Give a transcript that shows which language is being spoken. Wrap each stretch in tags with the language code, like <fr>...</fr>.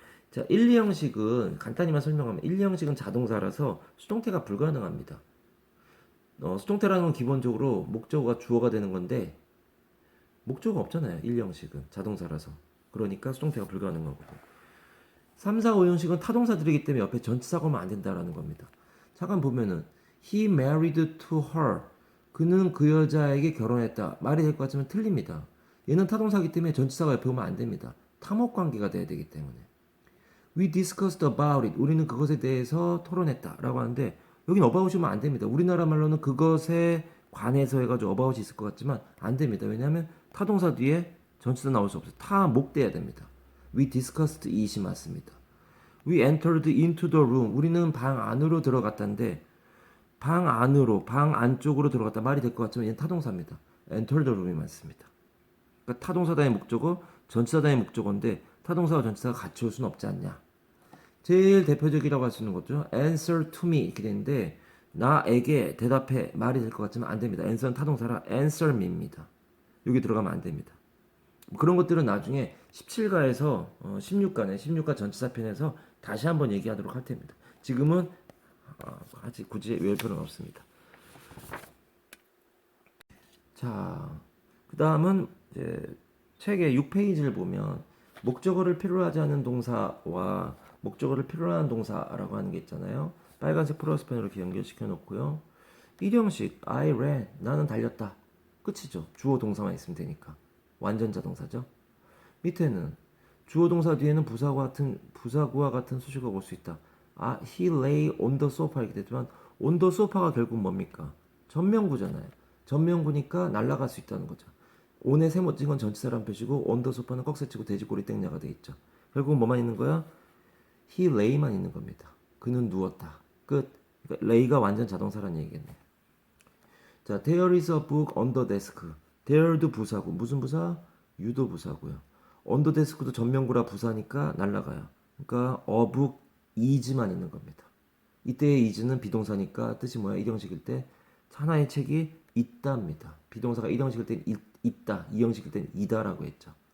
<ko>자, 1, 2 형식은 간단히만 설명하면 1, 2 형식은 자동사라서 수동태가 불가능합니다. 수동태라는 건 기본적으로 목적어가 주어가 되는 건데 목적어가 없잖아요. 1, 2 형식은 자동사라서. 그러니까 수동태가 불가능한 거고. 3, 4, 5 형식은 타동사들이기 때문에 옆에 전치사가 오면 안 된다라는 겁니다. 잠깐 보면은</ko> <en>He married to her.</en> <ko>그는 그 여자에게 결혼했다. 말이 될 것 같지만 틀립니다. 얘는 타동사이기 때문에 전치사가 옆에 오면 안 됩니다. 탐혹 관계가 돼야 되기 때문에.</ko> <en>We discussed about it.</en> <ko>우리는 그것에 대해서 토론했다. 라고 하는데 여긴 about이 오면 안 됩니다. 우리나라 말로는 그것에 관해서 해가지고 about이 있을 것 같지만 안 됩니다. 왜냐하면 타동사 뒤에 전치사 나올 수 없어요. 타목돼야 됩니다.</ko> <en>We discussed it이 맞습니다. We entered into the room.</en> <ko>우리는 방 안으로 들어갔다는데 방 안으로, 방 안쪽으로 들어갔다 말이 될 것 같지만 얘는 타동사입니다.</ko> <en>enter the room이 맞습니다.</en> <ko>그러니까 타동사다의 목적어, 전치사다의 목적어인데 타동사와 전치사가 같이 올 수는 없지 않냐. 제일 대표적이라고 할 수 있는 거죠.</ko> <en>answer to me</en> <ko>이렇게 되는데 나에게 대답해 말이 될 것 같지만 안 됩니다. answer는 타동사라</ko> <en>answer me</en> <ko>입니다. 여기 들어가면 안 됩니다. 그런 것들은 나중에 17가에서 16가 전치사 편에서 다시 한번 얘기하도록 할 테입니다. 지금은 아직 굳이 외울 필요는 없습니다. 자, 그 다음은 이제 책의 6페이지를 보면 목적어를 필요로 하지 않은 동사와 목적어를 필요로 하는 동사라고 하는 게 있잖아요. 빨간색 플러스펜으로 이렇게 연결시켜 놓고요. 1형식</ko> <en>I ran</en> <ko>나는 달렸다. 끝이죠. 주어 동사만 있으면 되니까. 완전자 동사죠. 밑에는 주어 동사 뒤에는 부사구와 같은 수식어가 올 수 있다.</ko> <en>아, he lay on the sofa</en> <ko>이렇게 됐지만</ko> <en>on the sofa가</en> <ko>결국 뭡니까? 전명구잖아요. 전명구니까 날아갈 수 있다는 거죠. on에 세모 찍은 건 전치사란 표시고</ko> <en>on the sofa</en> <ko>는 꺽쇠치고 돼지꼬리 땡냐가 돼 있죠. 결국 뭐만 있는 거야?</ko> <en>he lay</en> <ko>만 있는 겁니다. 그는 누웠다. 끝. 그러니까 lay가 완전 자동사란 얘기겠네요.</ko> <en>자, there is a book on the desk.</en> <ko>there도 부사고 무슨 부사? 유도 부사고요. on the desk도 전명구라 부사니까 날라가요. 그러니까</ko> <en>a book is</en> <ko>만 있는 겁니다. 이때의 is는 비동사니까 뜻이 뭐야? 1형식일 때 하나의 책이 있답니다. 비동사가 1형식일 때 있다, 2형식일 때 이다라고 했죠.</ko>